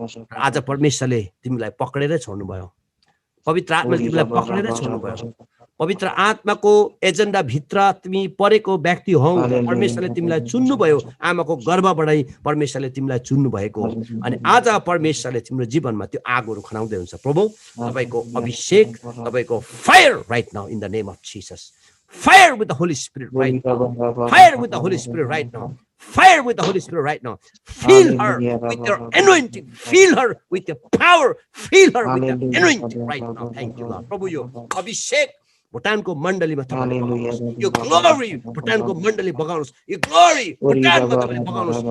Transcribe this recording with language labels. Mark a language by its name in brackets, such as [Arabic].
[Nepali] आज परमेश्वरले तिमीलाई पक्रेरै छोड्नुभयो। पवित्र आत्माले तिमीलाई पक्रेरै छोड्नुभयो। पवित्र आत्माको एजेन्डा भित्र तिमी परेको व्यक्ति हौ। परमेश्वरले तिमीलाई चुन्नुभयो। आमाको गर्भबाटै परमेश्वरले तिमीलाई चुन्नु भएको। अनि आज परमेश्वरले तिम्रो जीवनमा त्यो आगोहरू खनाउँदै हुन्छ। प्रभु तपाईँको अभिषेक, तपाईँको [English] Fire right now in the name of Jesus. Fire with the Holy Spirit right now. Fire with the Holy Spirit right now. Fire with the Holy Spirit right now. Feel her with your anointing. Feel her with your power. Feel her with your anointing right now. Thank you, Lord. [Nepali] Prabhu, yo abhishek भुटानको मण्डलीमा तपाईले बगाउनुस्। यो glory भुटानको मण्डली बगाउनुस्। यो glory भुटानमा तपाईले बगाउनुस्।